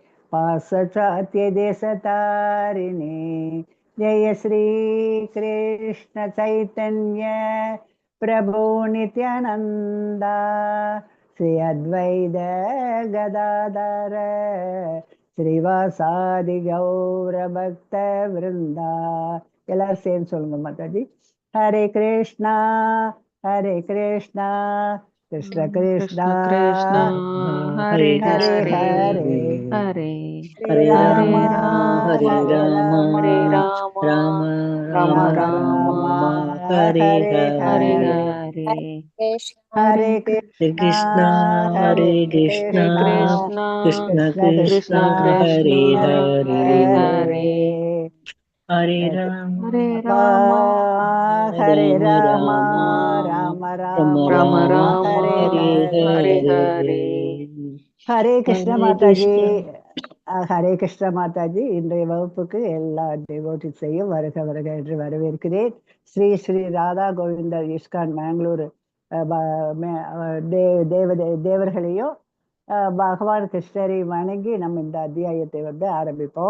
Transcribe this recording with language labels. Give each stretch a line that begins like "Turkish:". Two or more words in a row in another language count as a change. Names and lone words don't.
Sanskrit: पासचात्यदेशतारिणे जय श्री कृष्ण चैतन्य प्रभु नित्यानंदा श्री अद्वैत गदाधर श्रीवासादि गौर भक्त वृंदा
Tamil: எல்லாரும் சேர்ந்து சொல்லுங்க மாதாஜி.
Sanskrit: हरे कृष्णा कृष्ण कृष्ण कृष्णा कृष्ण हरे हरे हरे हरे हरे हरे हरे राम राम हरे राम हरे राम राम राम राम राम राम हरे हरे हरे हरे हरे हरे कृष्ण हरे हरे कृष्ण कृष्ण कृष्ण कृष्ण कृष्ण हरे हरे हरे हरे हरे राम राम हरे राम राम राम राम राम राम राम हरे हरे हरे हरे हरे कृष्ण हरे माताजी. कृष्ण
Tamil: ஹரே கிருஷ்ண மாதாஜி. இன்றைய வகுப்புக்கு எல்லா டிவோட்டிஸையும் வருக வருக என்று வரவேற்கிறேன். ஸ்ரீ ஸ்ரீ ராதா கோவிந்தர் இஸ்கான் மேங்களூர் தேவர்களையும் பகவான் கிருஷ்ணரை வணங்கி நம்ம இந்த அத்தியாயத்தை வந்து ஆரம்பிப்போம்.